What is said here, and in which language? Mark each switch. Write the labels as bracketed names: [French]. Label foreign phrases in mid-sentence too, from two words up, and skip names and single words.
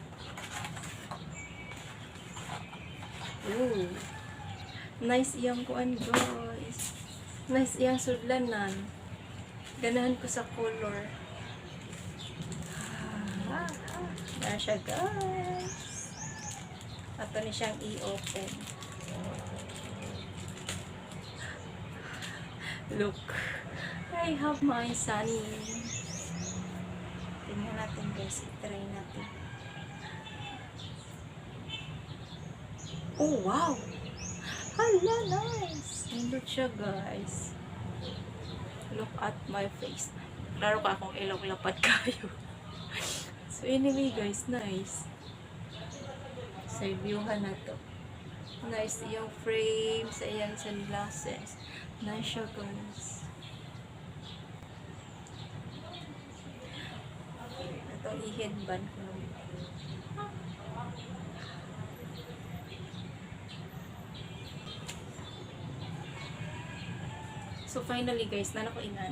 [Cebuano] Ooh. Nice iyang kuan, guys. Nice iyang sudlanan. Ganahan ko sa color. Na siya guys. Ato ni siyang i-open. Look. [English] I have my sunny. [Filipino] Tingnan natin guys. I-try natin. Oh wow! [Cebuano] Hala, nice! Nindot siya guys. [English] Look at my face. [Cebuano] Klaro ka akong ilong lapad kayo. [English] So anyway guys, [Cebuano] nice. Sa viewhan na to. Nice yung frame sa iyang sunglasses. Nice siya guys. Ito i-headband ko naman. So finally guys, nana ko inan.